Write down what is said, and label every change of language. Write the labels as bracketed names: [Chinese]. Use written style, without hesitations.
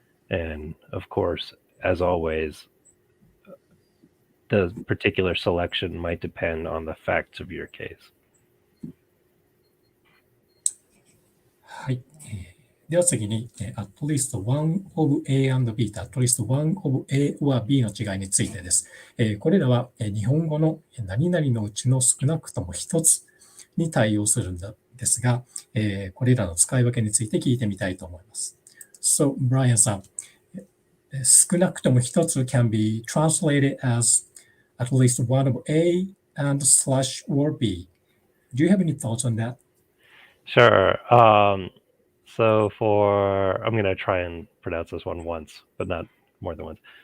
[English] And of course, as always, the particular selection might depend on the facts of your case. [Japanese] はい。では次に、 [English] at least one of A and B [Japanese] と [English] at least one of A or B [Japanese] の違いについてです。これらは日本語の何々のうちの少なくとも一つに対応するんですが、これらの使い分けについて聞いてみたいと思います。 [English] So, Brian さん、 [Japanese] 少なくとも一つ [English] can be translated as at least one of A and slash or B. Do you have any thoughts on that? Sure. So I'm going to try and pronounce this one once, but not more than once.